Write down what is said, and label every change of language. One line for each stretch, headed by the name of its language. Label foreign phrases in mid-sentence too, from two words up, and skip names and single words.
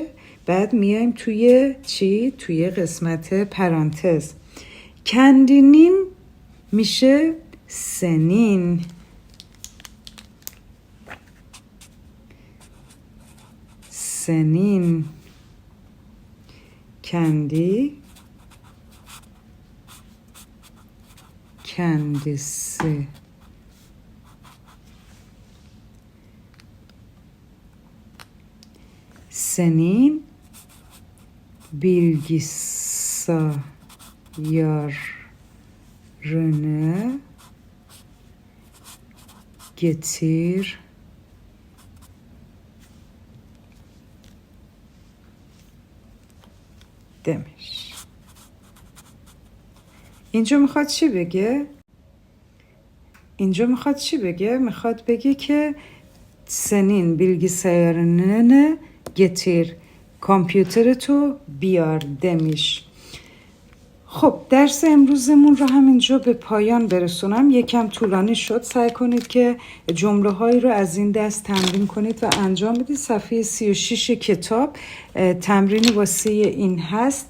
Persian: بعد میایم توی چی؟ توی قسمت پرانتز. کندینین میشه سنین. سنین
Turkish: کندی kendisi senin bilgisayarını getir demiş.
Persian: اینجا میخواد چی بگه؟ اینجا میخواد چی بگه؟ میخواد بگه که
Turkish: senin bilgisayarını getir
Persian: کامپیوترتو بیار demiş. خب درس امروزمون رو همینجا به پایان برسونم. یکم طولانی شد. سعی کنید که جمله هایی رو از این دست تمرین کنید و انجام بدید. صفحه 36 کتاب تمرین واسه این هست.